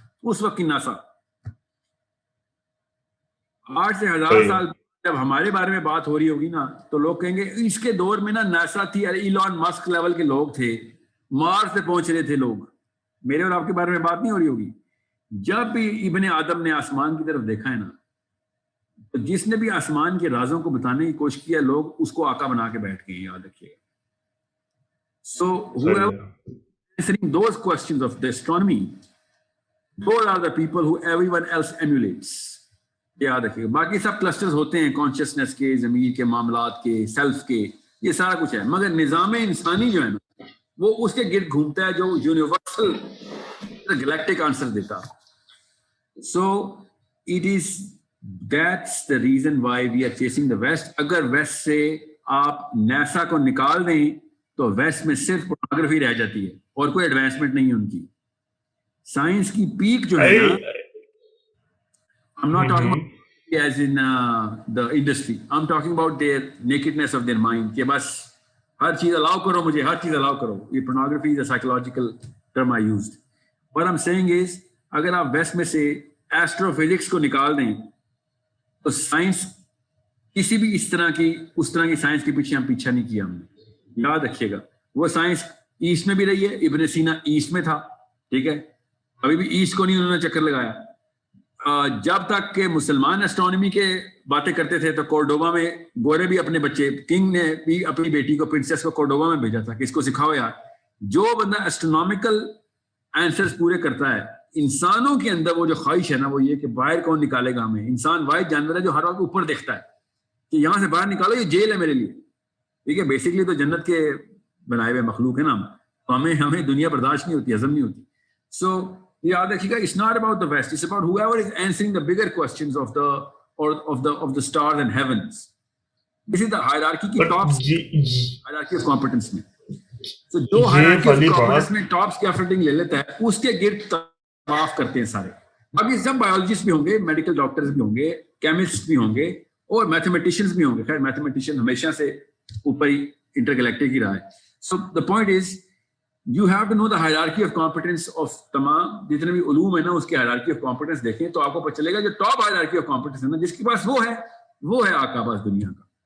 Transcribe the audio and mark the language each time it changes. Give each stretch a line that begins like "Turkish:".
Urdu: اس وقت کی ناسا 8 سے 1000 سال جب ہمارے بارے میں بات ہو رہی ہوگی نا تو لوگ کہیں گے اس کے دور میں نا ناسا تھی, ایلون مسک لیول کے لوگ تھے, مارس پہ پہنچ رہے تھے لوگ. میرے اور آپ کے بارے میں بات نہیں ہو رہی ہوگی. جب بھی ابن آدم نے آسمان کی طرف دیکھا ہے نا, تو جس نے بھی آسمان کے رازوں کو بتانے کی کوشش کیا, لوگ اس کو آقا بنا کے بیٹھ گئے, یاد رکھیے گا.
English: So whoever answering those questions of the astronomy, those are the people who everyone else emulates.
Urdu: یاد رکھیے گا. باقی سب کلسٹرز ہوتے ہیں, کانشیسنیس کے, ضمیر کے, معاملات کے, سیلف کے, یہ سارا کچھ ہے, مگر نظام انسانی جو ہے نا وہ اس کے گرد گھومتا ہے جو یونیورسل گلیکٹک آنسر دیتا.
English: So it is that's the reason why we are chasing the west.
Urdu: اگر ویسٹ سے آپ ناسا کو نکال دیں تو ویسٹ میں صرف پورنوگرافی رہ جاتی ہے اور کوئی ایڈوانسمنٹ نہیں ہے ان کی. سائنس کی پیک جو ہے نا,
English: I'm not talking about as in the industry. I'm talking about their nakedness of their mind.
Urdu: کہ بس ہر چیز allow کرو مجھے, ہر چیز allow کرو.
English: یہ pornography is a psychological term I used. What I'm saying is
Urdu: اگر آپ ویسٹ میں سے ایسٹرو فزکس کو نکال دیں تو سائنس کسی بھی اس طرح کی سائنس کے پیچھے ہم پیچھا نہیں کیا ہم نے. یاد رکھیے گا وہ سائنس ایسٹ میں بھی رہی ہے. ابن سینا ایسٹ میں تھا, ٹھیک ہے, ابھی بھی ایسٹ کو نہیں انہوں نے چکر لگایا. جب تک کہ مسلمان اسٹرانومی کے باتیں کرتے تھے تو کورڈوبا میں گورے بھی اپنے بچے, کنگ نے بھی اپنی بیٹی کو پرنسس کو کورڈوبا میں بھیجا تھا کہ اس کو سکھاؤ یار. جو بندہ اسٹرونومیکل آنسرز پورے کرتا ہے, انسانوں کے اندر وہ جو خواہش ہے نا وہ یہ کہ باہر کون نکالے گا ہمیں. انسان واحد جانور ہے جو ہر وقت اوپر دیکھتا ہے کہ یہاں سے باہر نکالو, یہ جیل ہے میرے لیے, ٹھیک ہے. بیسکلی تو جنت کے بنائے ہوئے مخلوق ہے نا ہم, تو ہمیں دنیا برداشت نہیں ہوتی, ہضم نہیں ہوتی. سو یاد رکھیے گا,
English: it's not about the West, it's about whoever is answering the bigger questions of the stars and heavens. This is the hierarchy کی tops, hierarchy of competence میں.
Urdu: So جو
English: hierarchy of competence
Urdu: میں tops کی fitting لے لیتا ہے اس کے گرد طواف کرتے ہیں سارے. اب یہ سب بایولوجسٹ بھی ہوں گے, میڈیکل ڈاکٹرز بھی ہوں گے, کیمسٹ بھی ہوں گے اور میتھمیٹیشینز بھی ہوں گے. خیر میتھمیٹیشین ہمیشہ سے اوپر ہی انٹر گلیکٹک ہی رہا ہے.
English: So the point is you have to know the hierarchy of competence of
Urdu: تمام جتنے بھی علوم ہے نا اس کی hierarchy of competence دیکھیں تو آپ کو پتہ چلے گا جو ٹاپ hierarchy of competence ہے نا جس کے پاس وہ ہے آقا باز دنیا کا.